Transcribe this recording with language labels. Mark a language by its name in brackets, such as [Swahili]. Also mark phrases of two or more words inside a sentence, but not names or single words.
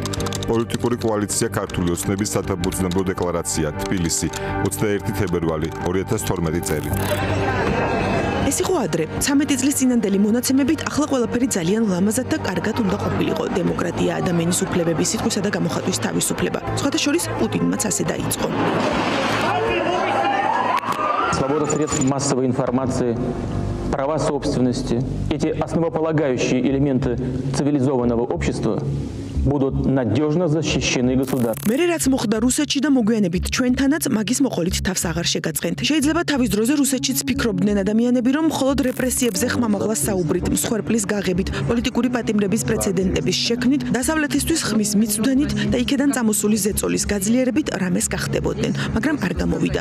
[Georgian] პოლიტიკური კოალიცია ქართული ოცნების სათაბუცნებლო დეკლარაცია, თბილისი, 21 თებერვალი 2012 წელი. ეს იყო ადრე, 13 წლის წინანდელი მონაცემებით ახლა ყველაფერი ძალიან ლამაზად და კარგად უნდა ყოფილიყო. დემოკრატია, ადამიანის უფლებები, სიტყვისა და გამოხატვის თავისუფლება. სხვათა შორის პუტინმაც ასე დაიწყო. [Russian] Свобода средств массовой информации, права собственности, эти основополагающие элементы цивилизованного общества будут надежно защищены государством. [Georgian] მერე რაც მოხდა რუსეთში და მოგვიანებით ჩვენთანაც მაგის მოყოლით თავს აღარ შეგაწყენთ. შეიძლება თავის დროზე რუსეთშიც ფიქრობდნენ ადამიანები, რომ მხოლოდ რეპრესიებზე ხმამაღლა საუბრით, მსხვერპლის გაღებით, პოლიტიკური პატიმრების პრეცედენტების შექმნით, დასავლეთისთვის ხმის მიწვდენით და იქედან წამოსული ზეწოლის გაძლიერებით რამეს გახდებოდნენ, მაგრამ არ გამოვიდა.